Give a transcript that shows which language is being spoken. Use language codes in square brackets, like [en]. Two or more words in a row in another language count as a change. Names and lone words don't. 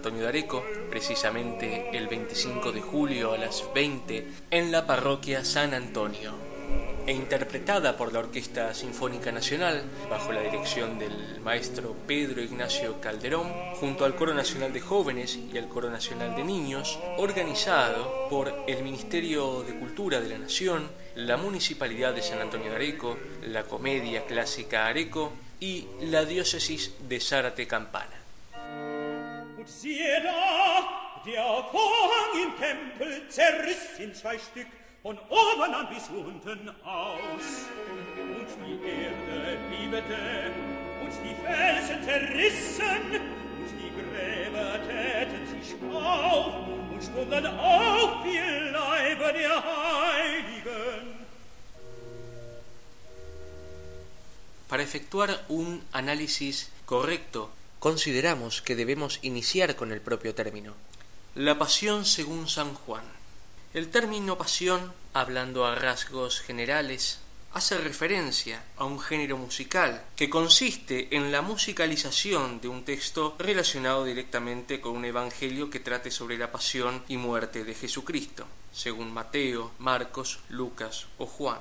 [es] Antonio de Areco, precisamente el 25 de julio a las 20, en la parroquia San Antonio, e interpretada por la Orquesta Sinfónica Nacional, bajo la dirección del maestro Pedro Ignacio Calderón, junto al Coro Nacional de Jóvenes y al Coro Nacional de Niños, organizado por el Ministerio de Cultura de la Nación, la Municipalidad de San Antonio de Areco, la Comedia Clásica Areco y la Diócesis de Zárate-Campana. [de] Und siehe da, der Vorhang im Tempel zerriss in zwei Stück, von oben an bis unten aus. Und die Erde bebte, und die Felsen zerrissen, und die Gräber täten sich auf, und stunden auf wie Leiber der Heiligen. [es] Para efectuar un análisis correcto, consideramos que debemos iniciar con el propio término. La Pasión según San Juan. El término pasión, hablando a rasgos generales, hace referencia a un género musical que consiste en la musicalización de un texto relacionado directamente con un evangelio que trate sobre la pasión y muerte de Jesucristo, según Mateo, Marcos, Lucas o Juan.